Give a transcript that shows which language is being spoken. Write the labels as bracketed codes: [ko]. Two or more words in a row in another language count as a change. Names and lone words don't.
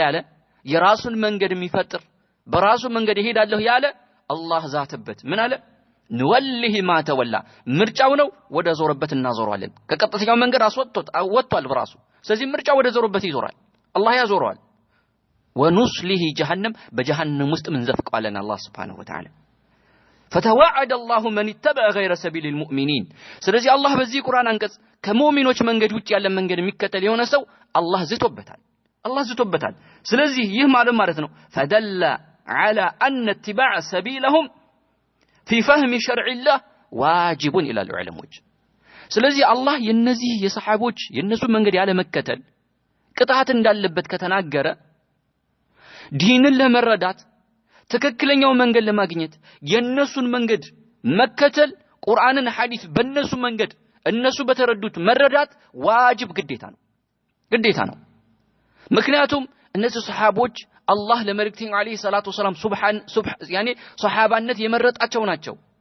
[am] ያለ የራሱን መንገድ የሚፈጥር በራሱ መንገድ ይሄዳለሁ ያለ አላህ ዛተበት ምን አለ [ar] نوله ما تولى [am] ምርጫው ነው ወደ ዞረበት እናዞረዋለን ከቀጥተኛው መንገድ ወጥቷል በራሱ ስለዚህ ምርጫው ወደ ዞረበት ይዞራል አላህ ያዞረዋል [ar] ونصله جهنم [am] በጀሃነም ውስጥ ምን ዘፍቀዋለን አላህ [ar] سبحانه وتعالى فتوعد الله من اتبع غير سبيل المؤمنين [am] ስለዚህ አላህ በዚህ ቁርአን አንቀጽ ከሙእሚኖች መንገድ ውጪ ያለ መንገድ የሚከተል የሆነ ሰው አላህ ዝቶበታል ስለዚህ ይህ ማለት ነው [ar] فدل على ان اتباع سبيلهم في فهم شرع الله واجب الى العلماء [am] ስለዚህ አላህ የነዚህ የሰሃቦች የነሱ መንገድ ያለ መከተል ቅጣት እንዳለበት ከተናገረ ዲንን ለመረዳት ትክክለኛው መንገድ ለማግኘት የነሱን መንገድ መከተል ቁርአንን ሐዲስ በነሱ መንገድ እነሱ በተረዱት መረዳት ዋጅብ ግዴታ ነው ምክንያቱም እነዚህ ሰሃቦች አላህ ለመልእክተኛው [ar] عليه الصلاة والسلام [am] ያኔ ሰሃባነት የመረጣቸው ናቸው